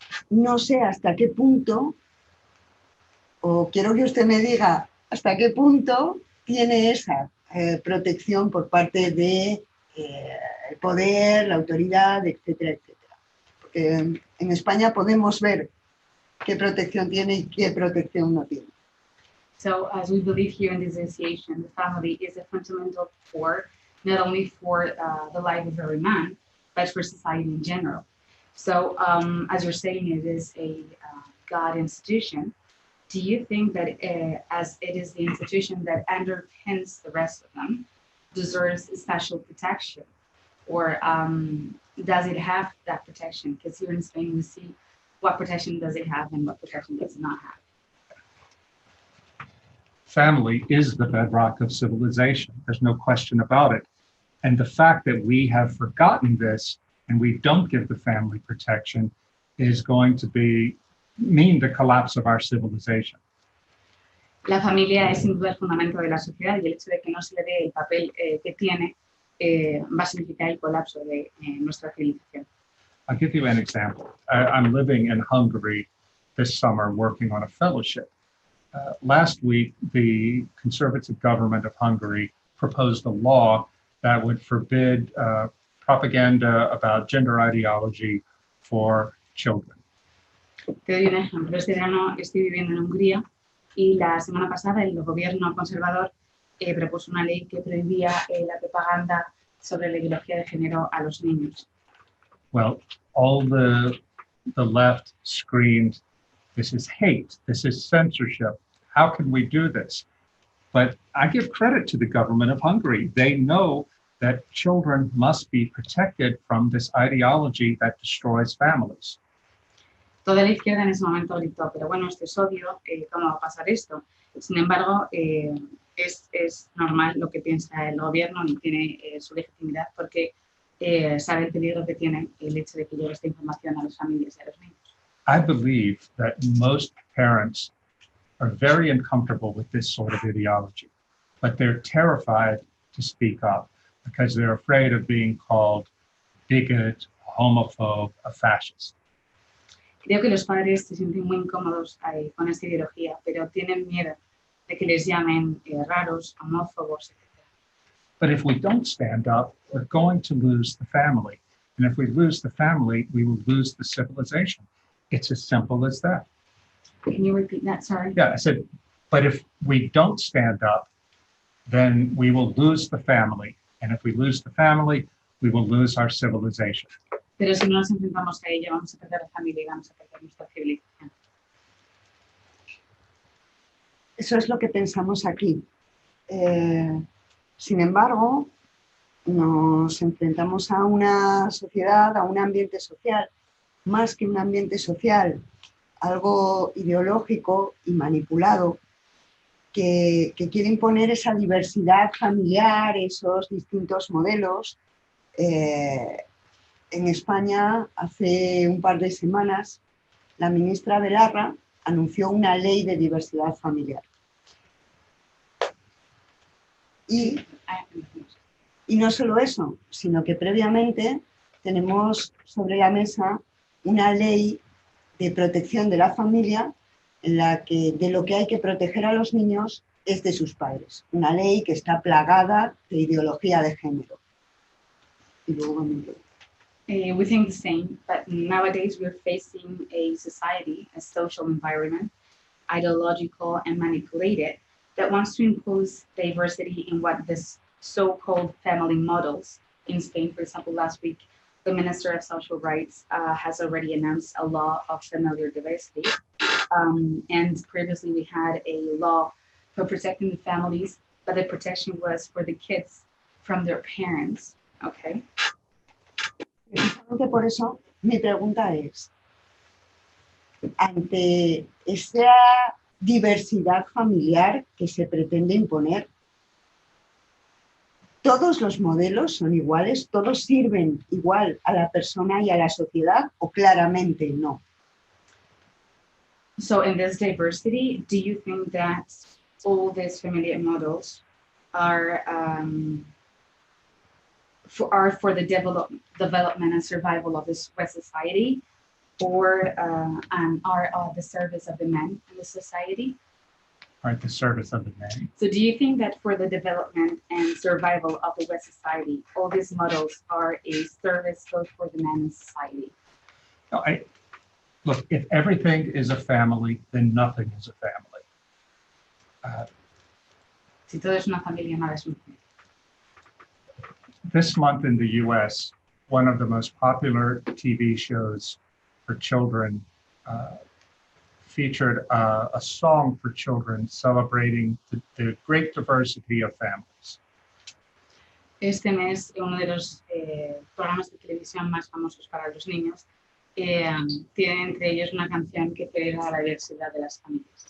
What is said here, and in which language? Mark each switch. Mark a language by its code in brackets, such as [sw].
[es] No sé hasta qué punto, o quiero que usted me diga hasta qué punto tiene esa protección por parte de el poder, la autoridad, etcétera, etcétera. Porque en España podemos ver qué protección tiene y qué protección no tiene. [en] So, as we believe here in the association, the family is a fundamental core, not only for the life of every man, but for society in general. So, as you're saying, it is a God institution. Do you think that as it is the institution that underpins the rest of them, deserves special protection? Or does it have that protection? Because here in Spain, we see what protection does it have and what protection does it not have. Family is the bedrock of civilization. There's no question about it. And the fact that we have forgotten this and we don't give the family protection is going to mean the collapse of our civilization. [es] La familia es sin duda el fundamento de la sociedad y el hecho de que no se le dé el papel que tiene va a significar el colapso de nuestra civilización. [en] I'll give you an example. I'm living in Hungary this summer working on a fellowship. Last week, the conservative government of Hungary proposed a law that would forbid propaganda about gender ideology for children. [es] Te doy un ejemplo. Este verano estoy viviendo en Hungría y la semana pasada el gobierno conservador propuso una ley que prohibía la propaganda sobre la ideología de género a los niños. [en] Well, all the left screamed, "This is hate, this is censorship. How can we do this?" But I give credit to the government of Hungary. They know that children must be protected from this ideology that destroys families. [es] Toda la izquierda en ese momento gritó, pero bueno, esto es obvio, ¿cómo va a pasar esto? Sin embargo, es normal lo que piensa el gobierno y tiene su legitimidad porque sabe el peligro que tiene el hecho de que llegue esta información a las familias y a los niños. [en] I believe that most parents are very uncomfortable with this sort of ideology, but they're terrified to speak up because they're afraid of being called bigot, homophobe, a fascist. [es] Creo que los padres se sienten muy incómodos con esta ideología, pero tienen miedo de que les llamen raros, homófobos, etc. [en] But if we don't stand up, we're going to lose the family. And if we lose the family, we will lose the civilization. It's as simple as that. Can you repeat that? Sorry. Yeah, I said, but if we don't stand up, then we will lose the family. And if we lose the family, we will lose our civilization. [es] Pero si no nos enfrentamos a ella, vamos a perder la familia y vamos a perder nuestra civilización. Eso es lo que pensamos aquí. Sin embargo, nos enfrentamos a una sociedad, a un ambiente social, más que un ambiente social, algo ideológico y manipulado, que quiere imponer esa diversidad familiar, esos distintos modelos. En España, hace un par de semanas, la ministra Belarra anunció una ley de diversidad familiar. Y no solo eso, sino que previamente tenemos sobre la mesa una ley de protección de la familia en la que de lo que hay que proteger a los niños es de sus padres. Una ley que está plagada de ideología de género. Y luego [en] We think the same, but nowadays we're facing a society, a social environment, ideological and manipulated, that wants to impose diversity in what this so-called family models. In Spain, for example, last week, the Minister of Social Rights has already announced a law of familiar diversity. And previously we had a law for protecting the families, but the protection was for the kids from their parents, okay? [es] Precisamente por eso mi pregunta es, ante esa diversidad familiar que se pretende imponer, ¿todos los modelos son iguales? ¿Todos sirven igual a la persona y a la sociedad o claramente no? [en] So in this diversity, do you think that all these familiar models are for the development and survival of this West society, or and are at the service of the men in the society? Are at the service of the men. So do you think that for the development and survival of the West society, all these models are a service both for the men in society? No, look, if everything is a family, then nothing is a family. [es] Si todo es una familia, nada es una familia. [en] This month in the US, one of the most popular TV shows for children featured a song for children celebrating the great diversity of families. [es] Este mes, uno de los programas de televisión más famosos para los niños tiene entre ellos una canción que celebra la diversidad de las familias.